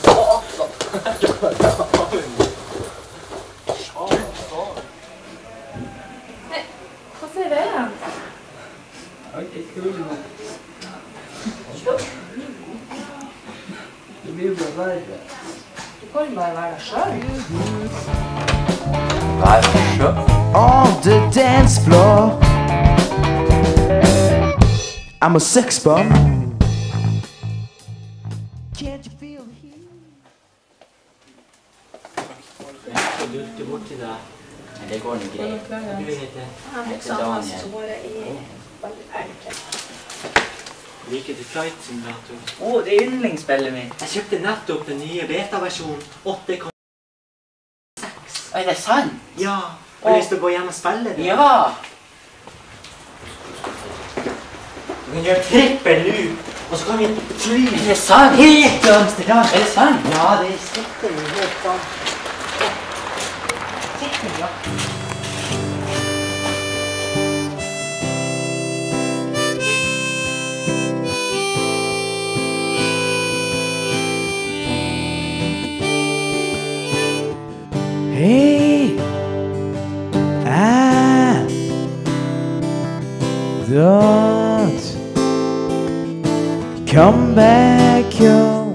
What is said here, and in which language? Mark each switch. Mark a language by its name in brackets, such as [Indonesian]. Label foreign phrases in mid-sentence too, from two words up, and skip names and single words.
[Norwegian] Hva ser det igjen? Ok, kul. Det blir jo bare verre. Du kan jo bare være deg selv. [English] On the dance floor, I'm a sex bomb. Can't you feel the heat? [Norwegian] Du borti deg. Men det går noe greit. Du heter Daniel. Liker du Flight Simulator? Det er yndlingsspillet mitt. Jeg kjøpte nettopp den nye beta-versjonen 8.6. Er det sant? Ja, har du lyst til å gå hjem og spille det? Ja! Du kan gjøre trippel loop, og så kan vi fly Er det sant? helt til Amsterdam. Er det sant? Ja, det sitter jo helt sånn. Sitter, ja. [English] Hey, don't come back home.